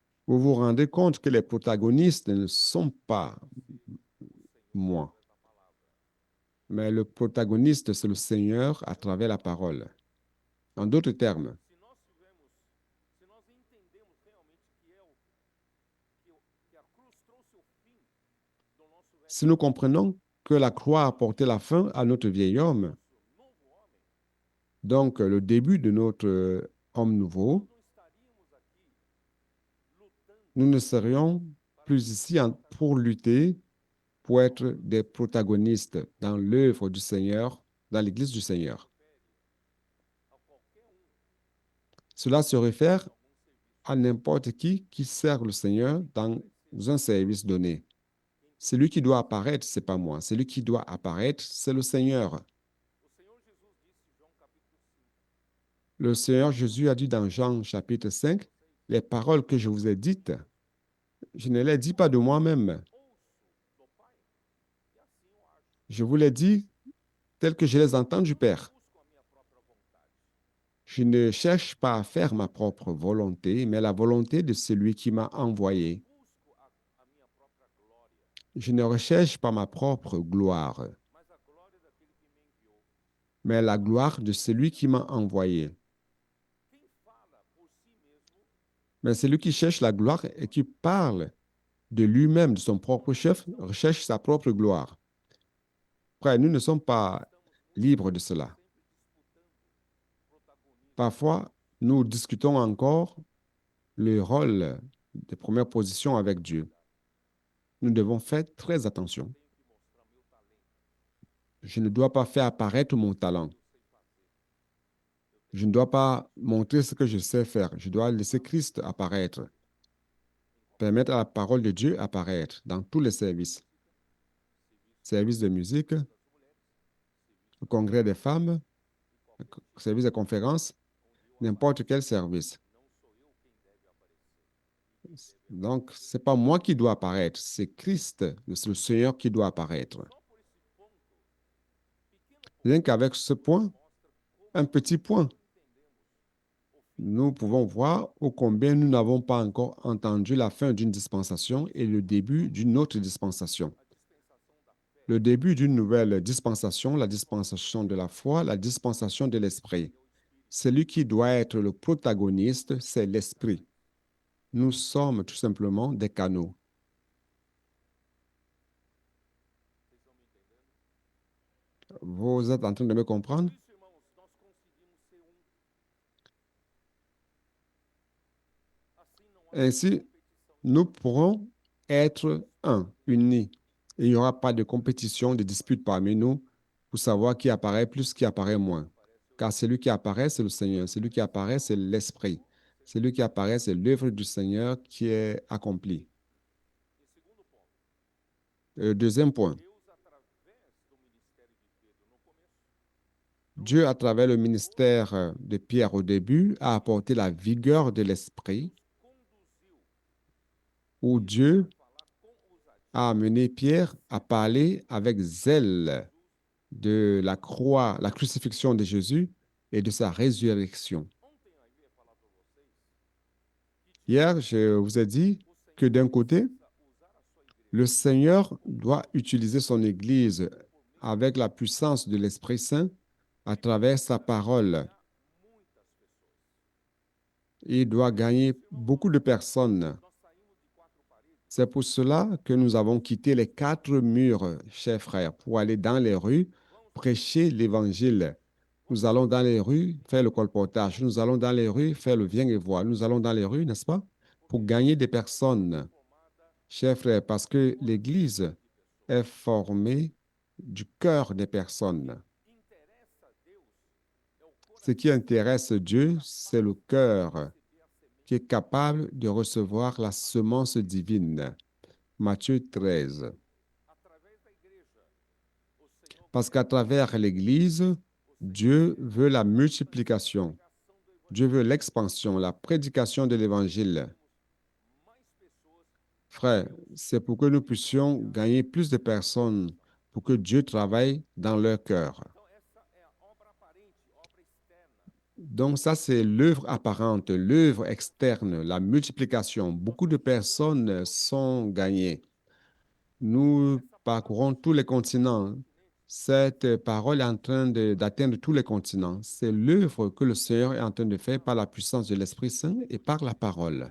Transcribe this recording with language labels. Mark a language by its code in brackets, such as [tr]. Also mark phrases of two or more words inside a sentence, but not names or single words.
[fr] Vous vous rendez compte que les protagonistes ne sont pas moi, mais le protagoniste, c'est le Seigneur à travers la parole. En d'autres termes, [pt] Se nós tivermos, se nós entendemos realmente que a cruz trouxe o fim do nosso velho [fr] si nous comprenons que la croix a apporté la fin à notre vieil homme, [pt] novo homem, [fr] donc le début de notre homme nouveau, [pt] não estaríamos aqui lutando [fr] nous ne serions plus ici pour lutter, pour être des protagonistes dans l'œuvre du Seigneur, dans l'Église du Seigneur. [pt] a qualquer [fr] Cela se réfère [pt] algum serviço. [fr] à n'importe qui sert le Seigneur dans un service donné. Celui qui doit apparaître, c'est pas moi. Celui qui doit apparaître, c'est le Seigneur. [pt] O Senhor Jesus disse, João capítulo 5, [fr] Le Seigneur Jésus a dit dans Jean chapitre 5, les paroles que je vous ai dites, je ne les dis pas de moi-même. [pt] ouço do Pai, e assim eu acho. [fr] Je vous les dis telles que je les entends du Père. [pt] Busco a minha própria vontade. [fr] Je ne cherche pas à faire ma propre volonté, mais la volonté de celui qui m'a envoyé. [pt] Busco a minha própria glória, [fr] Je ne recherche pas ma propre gloire, [pt] mas a glória daquele que me enviou. [fr] mais la gloire de celui qui m'a envoyé. [pt] Quem fala por si mesmo [fr] Mais celui qui cherche la gloire et qui parle de lui-même, de son propre chef, recherche sa propre gloire. Frère, nous ne sommes pas libres de cela. [pt] sempre disputando protagonismo. [fr] Parfois, nous discutons encore le rôle des premières positions avec Dieu. Nous devons faire très attention. [pt] Tenho que mostrar meu talento, [fr] Je ne dois pas faire apparaître mon talent. [pt] eu sei fazer. [fr] Je ne dois pas montrer ce que je sais faire. Je dois laisser Christ apparaître. Permettre à la parole de Dieu apparaître dans tous les services. Service de musique, le congrès des femmes, le service de conférence, n'importe quel service. [pt] Não sou eu quem deve aparecer. [fr] Donc, ce n'est pas moi qui dois apparaître, c'est Christ, le Seigneur qui doit apparaître. [pt] Só por esse ponto, pequeno ponto, [fr] Rien qu'avec ce point, [pt] mostra [fr] un petit point, [pt] entendemos o fim [fr] nous pouvons voir ô combien nous n'avons pas encore entendu la fin d'une dispensation et le début d'une autre dispensation. [pt] a dispensação da fé. [fr] Le début d'une nouvelle dispensation, la dispensation de la foi, la dispensation de l'esprit. Celui qui doit être le protagoniste, c'est l'esprit. Nous sommes tout simplement des canaux. [pt] Vocês estão me entendendo? [fr] Vous êtes en train de me comprendre? [pt] Por isso, irmãos, nós conseguimos ser um. Assim não há [fr] Ainsi, [pt] competição. [fr] nous pourrons être un, unis. Et il n'y aura pas de compétition, de dispute parmi nous pour savoir qui apparaît plus, qui apparaît moins. Car celui qui apparaît, c'est le Seigneur. Celui qui apparaît, c'est l'Esprit. Celui qui apparaît, c'est l'œuvre du Seigneur qui est accomplie. [pt] E segundo ponto, [fr] Deuxième point, [pt] Deus, através do ministério de Pedro no começo, [fr] Dieu, à travers le ministère de Pierre au début, a apporté la vigueur de l'Esprit, [pt] conduziu [fr] où Dieu [pt] a falar com ousadia [fr] a amené Pierre à parler avec zèle de la croix, la crucifixion de Jésus et de sa résurrection. [pt] Ontem eu havia falado para vocês [fr] Hier, je vous ai dit que d'un côté, [pt] precisa usar a sua igreja [fr] le Seigneur doit utiliser son Église avec la puissance de l'Esprit Saint à travers sa parole. [pt] muitas pessoas. [fr] Il doit gagner beaucoup de personnes. [pt] Nós saímos de quatro paredes [fr] C'est pour cela que nous avons quitté les 4 murs, chers frères, pour aller dans les rues, prêcher l'Évangile. Nous allons dans les rues faire le colportage. Nous allons dans les rues faire le viens et vois. Nous allons dans les rues, n'est-ce pas, pour gagner des personnes, [pt] formada [fr] chers frères, parce que l'Église est formée du cœur des personnes. [pt] interessa a Deus é o [fr] Ce qui intéresse Dieu, c'est le cœur [pt] receber a semente. [fr] qui est capable de recevoir la semence divine. Matthieu 13. [pt] Através da igreja, o Senhor [fr] Parce qu'à travers l'Église, Dieu veut la multiplication. [pt] pregação do evangelho. [fr] Dieu veut l'expansion, la prédication de l'Évangile. [pt] Mais pessoas, [fr] Frère, c'est pour que nous puissions gagner plus de personnes, pour que Dieu travaille dans leur cœur. [pt] então essa é a obra aparente, obra externa. [fr] Donc ça, c'est l'œuvre apparente, l'œuvre externe, la multiplication. Beaucoup de personnes sont gagnées. Nous parcourons tous les continents. Cette parole est en train d'atteindre tous les continents. C'est l'œuvre que le Seigneur est en train de faire par la puissance de l'Esprit Saint et par la parole.